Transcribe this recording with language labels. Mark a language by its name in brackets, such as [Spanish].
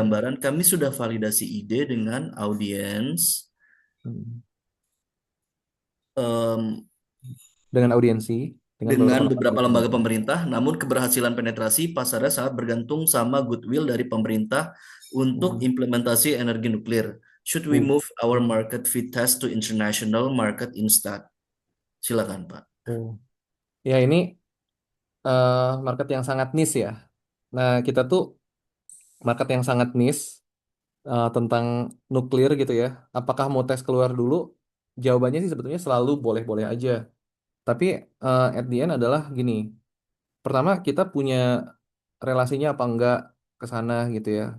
[Indonesian] gambaran, kami sudah validasi ide dengan audiens, Hmm. em, Dengan audiensi, dengan beberapa dengan lembaga beberapa lembaga pemerintah. pemerintah, namun keberhasilan penetrasi pasarnya sangat bergantung sama goodwill dari pemerintah untuk Hmm. implementasi energi nuklir. [English] Should we Uh. move our market fit test to international market instead? [Indonesian] Silakan, Pak. Oh. Ya ini market yang sangat niche ya. Nah kita tuh market yang sangat niche tentang nuklir gitu ya. Apakah mau tes keluar dulu? Jawabannya sih sebetulnya selalu boleh-boleh aja. Tapi [English] at the end [Indonesian] adalah gini. Pertama, kita punya relasinya apa enggak ke sana gitu ya.